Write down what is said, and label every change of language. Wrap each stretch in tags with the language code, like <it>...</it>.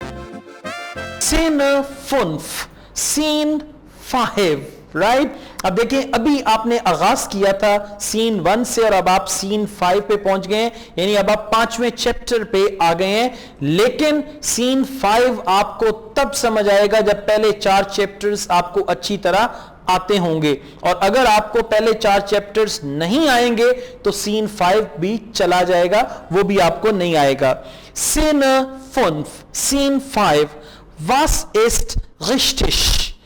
<de>Szene 5,</de> <en>Scene 5,</en> <de>राइट।</de> <hi>अब देखें, अभी आपने आगाज किया था सीन 1 से और अब आप सीन 5 पे पहुंच गए हैं, यानी अब आप 5वें चैप्टर पे आ गए हैं। लेकिन सीन 5 आपको तब समझ आएगा जब पहले 4 चैप्टर्स आपको अच्छी तरह आते होंगे, और अगर आपको पहले 4 चैप्टर्स नहीं आएंगे तो सीन 5 भी चला जाएगा, वो भी आपको नहीं आएगा।</hi> <de>Szene 5,</de> <en>Scene 5,</en> <de>was ist richtig?</de>